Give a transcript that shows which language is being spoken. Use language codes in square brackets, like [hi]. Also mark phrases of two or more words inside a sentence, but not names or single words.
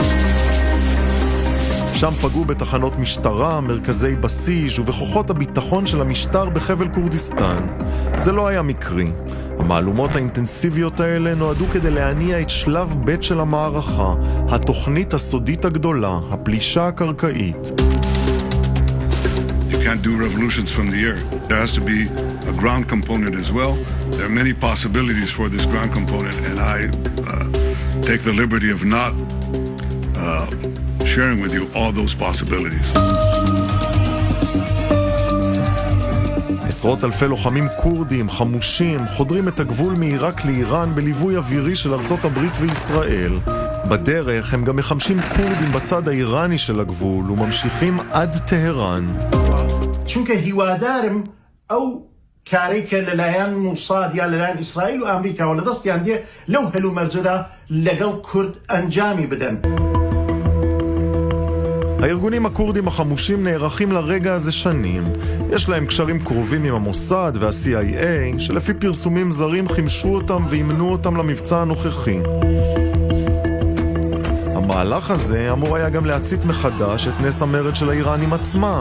[he] שם פגעו בתחנות משטרה, מרכזי בסיס ובכוחות הביטחון של המשטר בחבל כורדיסטן. זה לא היה מקרי. המהלומות האינטנסיביות האלה נועדו כדי להניע את שלב ב' של המערכה, התוכנית הסודית הגדולה, הפלישה הקרקעית. [en] You can't do revolutions from the air. There has to be a ground component as well. There are many possibilities for this ground component, and I take the liberty of not sharing with you all those possibilities. [he] עשרות אלפי לוחמים קורדים, חמושים, חודרים את הגבול מעיראק לאיראן בליווי אווירי של ארצות הברית וישראל. בדרך הם גם מחמשים קורדים בצד האיראני של הגבול וממשיכים עד טהרן. [ckb] چونکە هیوادارم ئەو کارێکە لەلایەن موساد یا لەلایەن ئیسرائیل و ئەمریکاوە لە دەستیان دێ لەو هەلومەرجەدا لەگەڵ کورد ئەنجامی بدەن. [he] הארגונים הקורדים החמושים נערכים לרגע הזה שנים. יש להם קשרים קרובים עם המוסד וה-CIA, שלפי פרסומים זרים חימשו אותם ואימנו אותם למבצע הנוכחי. המהלך הזה אמור היה גם להצית מחדש את נס המרד של האיראנים עצמם.